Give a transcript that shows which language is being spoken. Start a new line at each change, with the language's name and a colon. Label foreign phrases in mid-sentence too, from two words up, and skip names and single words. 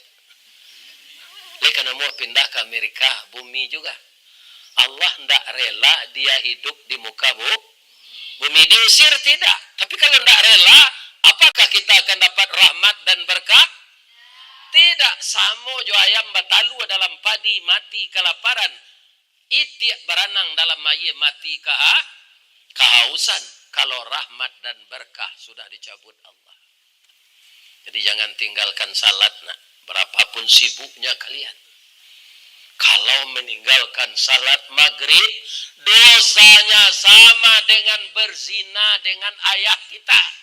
Indonesian: Karena mau pindah ke Amerika, bumi juga. Allah tidak rela dia hidup di muka bumi. Diusir tidak. Tapi kalau tidak rela, apakah kita akan dapat rahmat dan berkah? Tidak.
Minangkabau: Samo jo ayam batalu dalam padi mati kelaparan. Itiak beranang dalam maye mati kehausan.
Indonesian: Kalau rahmat dan berkah sudah dicabut Allah. Jadi jangan tinggalkan salat nak. Berapapun sibuknya kalian. Kalau meninggalkan salat maghrib, dosanya sama dengan berzina dengan ayah kita.